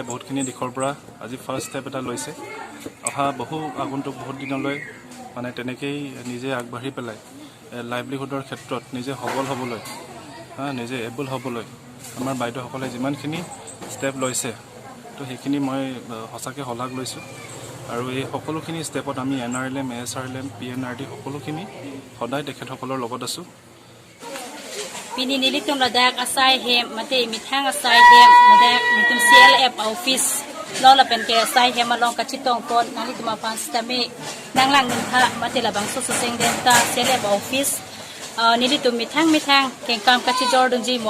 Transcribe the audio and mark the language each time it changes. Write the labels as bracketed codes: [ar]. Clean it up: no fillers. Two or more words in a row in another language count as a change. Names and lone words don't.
[as] বহুতখিনি দিশৰ পৰা আজি [en] first step [as] এটা লৈছে অহা বহু আগন্তুক বহুত দিনলৈ মানে তেনেকেই নিজে আগবাঢ়ি পেলাই লাইভলিহুডৰ ক্ষেত্ৰত নিজে সবল হ'বলৈ নিজে এবল হ'বলৈ আমাৰ বাইদেউসকলে যিমানখিনি ষ্টেপ লৈছে তো সেইখিনি মই সঁচাকৈ শলাগ লৈছোঁ আৰু এই সকলোখিনি ষ্টেপত আমি NRLM ASRLM PNRD সকলোখিনি সদায় তেখেতসকলৰ লগত আছোঁ [mjw] Pini nilitum ladak asai hem mate mithang asai hem ladak nitum CLF office lola pen ke asai hem along kachitong pon nalitum apans tame nanglang nintha mate labang so seng denta CLF office nilitum mithang kengkam kachijor dunji mo